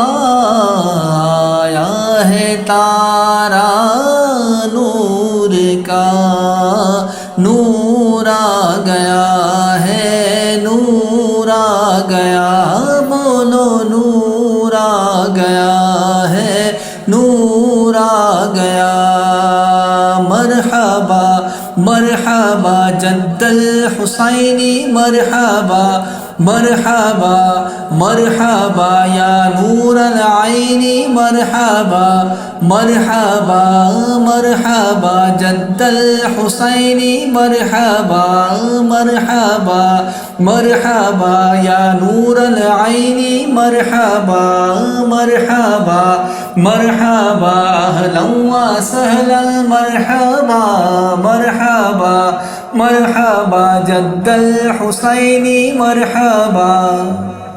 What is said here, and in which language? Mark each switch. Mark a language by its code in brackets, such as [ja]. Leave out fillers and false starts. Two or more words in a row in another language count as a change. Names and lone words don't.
[ur] آیا ہے تارا نور کا، نور آ گیا ہے نور آ گیا، بولو نور آ گیا ہے نور آ گیا۔ [ar] مرحبا مرحبا جد الحسینی، مرحبا مرحبا مرحبا یا نور العینی، مرحبا مرحبا مرحبا جد الحسینی، مرحبا مرحبا مرحبا یا نور العینی، مرحبا مرحبا مرحبا اہلا و سہلا، مرحبا مرحبا مرحبا جد الحسینی، مرحبا۔